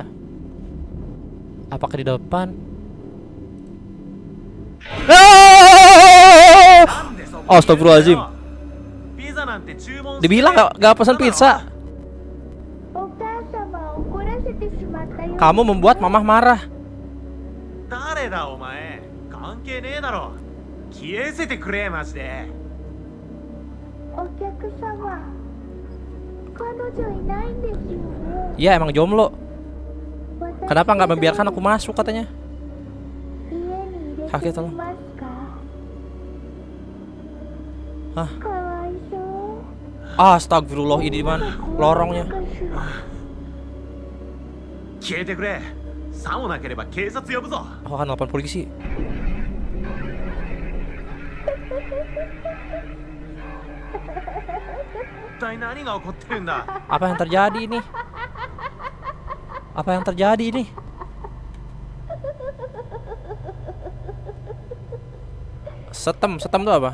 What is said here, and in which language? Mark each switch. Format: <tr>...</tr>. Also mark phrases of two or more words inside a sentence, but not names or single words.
<id>Apakah di depan? Astagfirullahaladzim. Dibilang nggak pesan pizza. Kamu membuat mamah marah.</id> <ja>誰だお前関係ねえだろ消えせてくれマジでお客様、彼女いないんですよね。</ja> <id>Iya emang jomblo. Kenapa nggak membiarkan aku masuk katanya? Kakek tolong. Hah? Astagfirullah, ini di mana? Lorongnya.</id> <ja>消えてくれさもなければ警察呼ぶぞ</ja> <id>Aku akan telepon polisi. Apa yang terjadi ini? Setem tuh apa?</id>